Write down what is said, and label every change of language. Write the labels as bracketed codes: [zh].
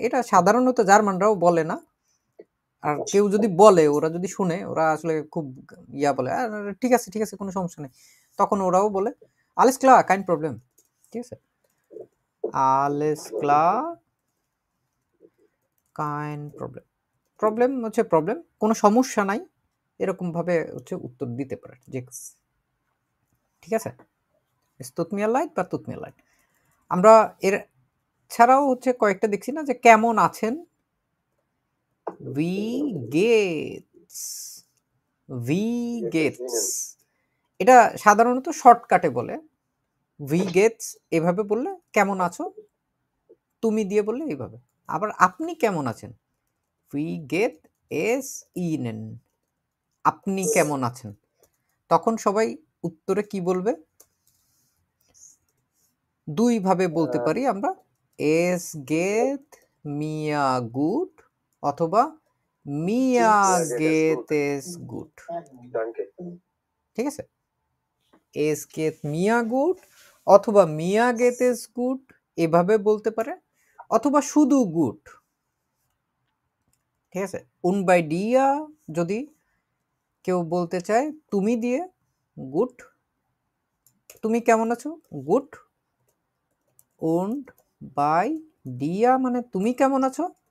[bn] এটা সাধারণত জার্মানরাও বলে না, আর কেউ যদি বলে, ওরা যদি শুনে, ওরা আসলে খুব বলে ঠিক আছে কোনো সমস্যা নেই, তখন ওরাও বলে [de] alles klar kein Problem। [bn] ঠিক আছে, [de] alles klar kein Problem, [bn] problem হচ্ছে প্রবলেম, কোনো সমস্যা নাই, এরকম ভাবে হচ্ছে উত্তর দিতে পারে যে। ঠিক আছে, [de] es tut mir leid [bn] বা [de] tut mir leid। [bn] আমরা এর ছাড়াও হচ্ছে কয়েকটা দেখছি না যে কেমন আছেন, [de] Wie geht's? Wie geht's? [bn] এটা সাধারণত শর্টকাটে বলে। [de] Wie geht's [bn] এভাবে বললে কেমন আছো, তুমি দিয়ে বললে এইভাবে। আবার আপনি কেমন আছেন? [de] Wie geht es Ihnen? [bn] আপনি কেমন আছেন? তখন সবাই উত্তরে কি বলবে? দুই ভাবে বলতে পারি আমরা, [de] es geht mir gut [bn] অথবা [de] mir geht es gut। Danke. [bn] ঠিক আছে, [de] es geht mir gut [bn] অথবা [de] mir geht es gut [bn] এভাবে বলতে পারে, অথবা শুধু গুড। ঠিক আছে, [de] und bei dir [bn] যদি কেউ বলতে চায় তুমি দিয়ে, গুড, তুমি কেমন আছো, গুড, und bei dir মানে তুমি কেমন আছো।